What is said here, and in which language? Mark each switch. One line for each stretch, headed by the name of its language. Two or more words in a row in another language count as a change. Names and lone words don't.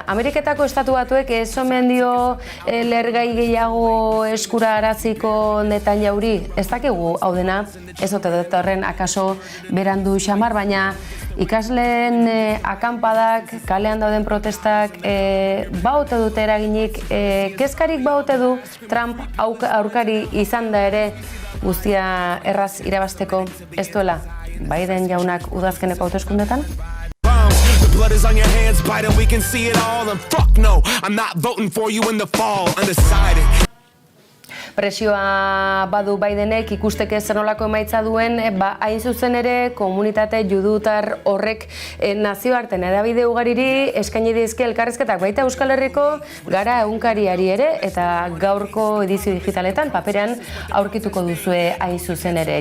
Basque: Ameriketako estatu batuek ez omen dio lehergai gehiago eskura araziko Netanyahu-ri, ez dakigu hau dena, ez ote dut horren akaso berandu xamar, baina ikasleen akanpadak, kalean dauden protestak baute dute eraginik, kezkarik baute du Trump aurkari izan da ere guztia erraz irabazteko ez duela Biden jaunak udazkeneko hauteskundetan?
English: Blood is on your hands, Biden, we can see it all. And fuck no, I'm not voting for you in the fall. Undecided.
Basque: Presioa badu Bidenek ikusteke zer nolako emaitza duen, hain zuzen ere komunitate judutar horrek nazioartean hedabide ugariri eskaini dizkie elkarrizketak baita Euskal Herriko Gara egunkariari ere, eta gaurko edizio digitaletan paperean aurkituko duzue hain zuzen ere.